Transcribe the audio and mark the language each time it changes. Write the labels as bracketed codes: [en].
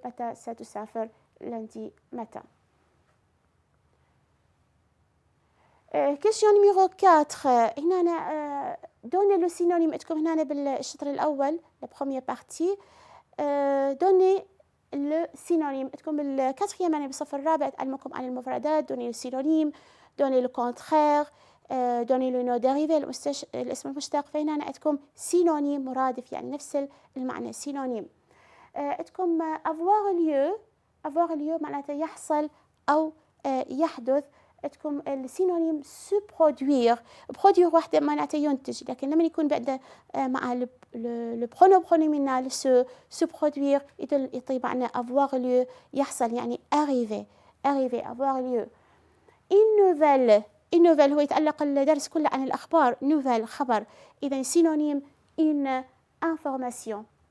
[ar] متى ستسافر [fr] lundi matin. Question numéro 4. هنا donnez le synonyme. [ar] عندكم هنا بالشطر الأول [fr] la première partie. donnez le synonyme. [ar] عندكم بالكاتريام يعني بالصف الرابع أتعلمكم عن المفردات. [fr] donnez le synonyme. donnez le contraire. donnez le nom dérivé [ar] الاسم المشتق. فهنا عندكم synonyme مرادف يعني نفس المعنى synonyme. عندكم [fr] avoir lieu. avoir lieu [ar] معناته يحصل أو يحدث. عندكم السينونيم se produire. produire وحده معناته ينتج لكن لما يكون بعد مع [fr] le pronom pronominal se produire [ar] يعطي معنى avoir lieu يحصل يعني [fr] arriver avoir lieu. une nouvelle [ar] هو يتعلق الدرس كله عن الأخبار. nouvelle خبر. إذا سينونيم [fr] une information.